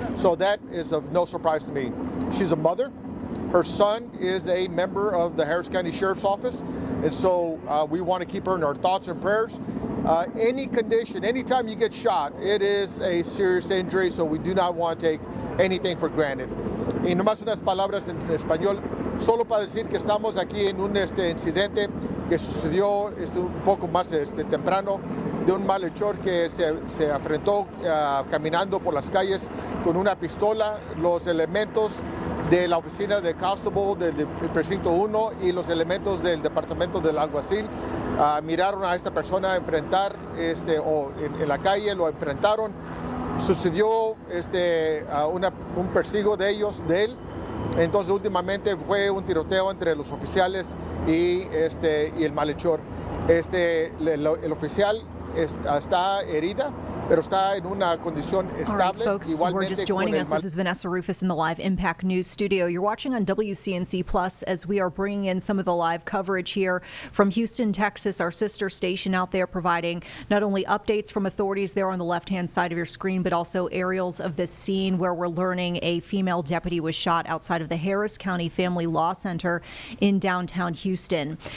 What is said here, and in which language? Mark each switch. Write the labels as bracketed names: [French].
[English] So that is of no surprise to me. She's a mother. Her son is a member of the Harris County Sheriff's Office. And so we want to keep her in our thoughts and prayers. Any condition, anytime you get shot, it is a serious injury, so we do not want to take anything for granted. [Spanish] Y nomás unas palabras en español, solo para decir que estamos aquí en un incidente que sucedió un poco más temprano, de un malhechor que se afrontó caminando por las calles con una pistola. Los elementos de la oficina de Constable del Precinto 1 y los elementos del Departamento del Alguacil miraron a esta persona enfrentar en la calle, lo enfrentaron. Sucedió un persigo de él. Entonces últimamente fue un tiroteo entre los oficiales y el malhechor. El oficial está herida, pero está en una condición [English] All right, [Spanish] estable. [English] folks, we're just joining us. This is Vanessa Rufus in the Live Impact News studio. You're watching on WCNC Plus as we are bringing in some of the live coverage here from Houston, Texas, our sister station out there, providing not only updates from authorities there on the left-hand side of your screen, but also aerials of this scene where we're learning a female deputy was shot outside of the Harris County Family Law Center in downtown Houston.